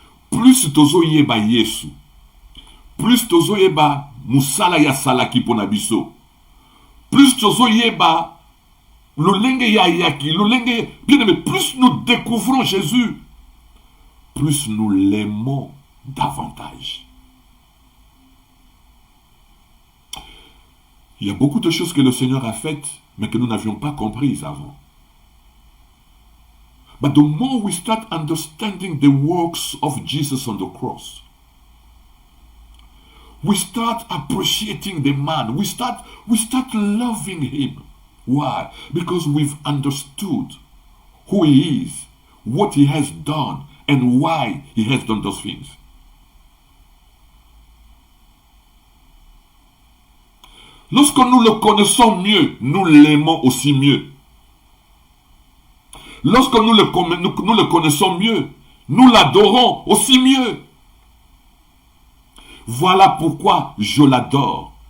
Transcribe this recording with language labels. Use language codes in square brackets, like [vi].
[ln] Plus tozo yeba Yesu, plus tozo yeba musala ya salaki pona biso, plus tozo yeba l'olenge ya yaki, l'olenge, bien aimé, [fr] plus nous découvrons Jésus, plus nous l'aimons davantage. Il y a beaucoup de choses que le Seigneur a faites, mais que nous n'avions pas comprises avant. [en] But the more we start understanding the works of Jesus on the cross, we start appreciating the man. We start loving him. Why? Because we've understood who he is, what he has done, and why he has done those things. [fr] Lorsque nous le connaissons mieux, nous l'aimons aussi mieux. Lorsque nous le connaissons mieux, nous l'adorons aussi mieux. Voilà pourquoi je l'adore.